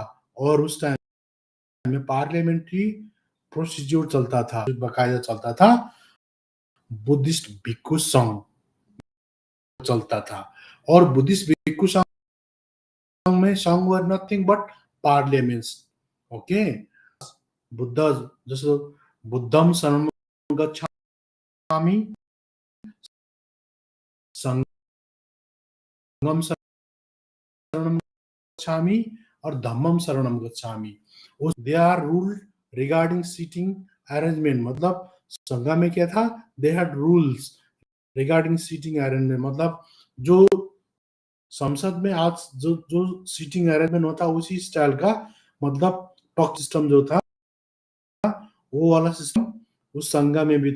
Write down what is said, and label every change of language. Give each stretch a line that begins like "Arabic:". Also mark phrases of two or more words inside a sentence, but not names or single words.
Hindi: और उस टाइम में
English: parliamentary procedure
Hindi: चलता था, बकायदा चलता था, बुद्धिस्ट भिक्षु संघ चलता था। और बुद्धिस्ट भिक्षु संघ में संघ
English: were nothing but parliaments.
Pali: ओके,
Hindi: बुद्ध जैसे
Pali: बुद्धम शरणम गच्छामि, संघम शरणम गच्छामि और धम्मम शरणम गच्छामि।
English: they are rule regarding seating arrangement,
Hindi: मतलब संघ में क्या था,
English: they had rules regarding seating arrangement,
Hindi: मतलब जो संसद में आज जो जो
English: seating arrangement
Hindi: होता उसी स्टाइल का, मतलब
English: talk system
Hindi: जो था वो वाला सिस्टम उस संघ में भी था।